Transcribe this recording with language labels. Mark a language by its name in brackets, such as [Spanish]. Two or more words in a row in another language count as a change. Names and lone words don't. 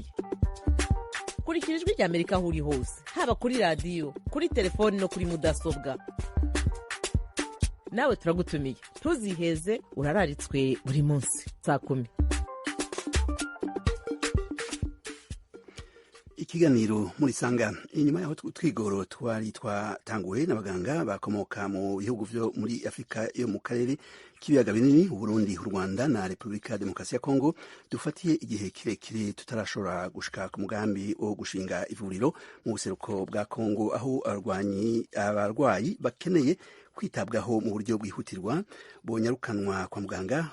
[Rundi] Kurikira ijwi ry'Amerika aho uri hose, haba kuri radio, kuri telefoni no kuri mudasobwa. Nawe turagutumiye. Ntuziheze urararitswe buri munsi saa 10. Ikiganiro muri sanga inyuma yaho twigoro twari twatanguwe n'abaganga bakomoka mu bihugu vyo muri Afrika yo mu karere k'ibiyaga binini Burundi, Rwanda na Republika ya Demokarasi ya Kongo dufatiye igihe kirekire tutarashobora gushika ku mugambi wo gushinga ivuriro mu buseruko bwa Kongo aho abarwayi bakeneye kwitabwaho mu buryo bwihutirwa bonyarukanwa kwa muganga.